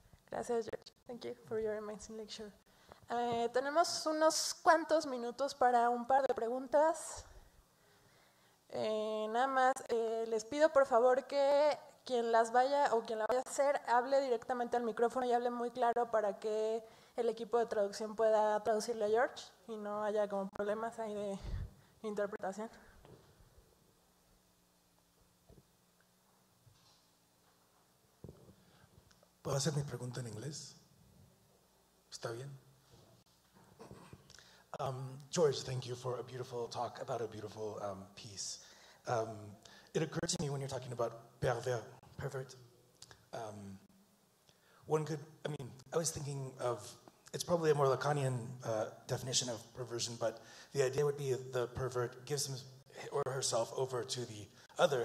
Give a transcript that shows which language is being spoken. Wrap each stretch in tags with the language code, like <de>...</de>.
<es>Gracias, George.</es> <en>Thank you for your amazing lecture.</en> <es>Tenemos unos cuantos minutos para un par de preguntas. Nada más, les pido por favor que quien las vaya o quien la vaya a hacer hable directamente al micrófono y hable muy claro para que el equipo de traducción pueda traducirle a George y no haya como problemas ahí de interpretación. ¿Puedo hacer mi pregunta en inglés? ¿Está bien?</es> <en>George, thank you for a beautiful talk about a beautiful piece. It occurred to me when you're talking about pervert. One could, I was thinking of, it's probably a more Lacanian definition of perversion, but the idea would be the pervert gives him or herself over to the other.</en>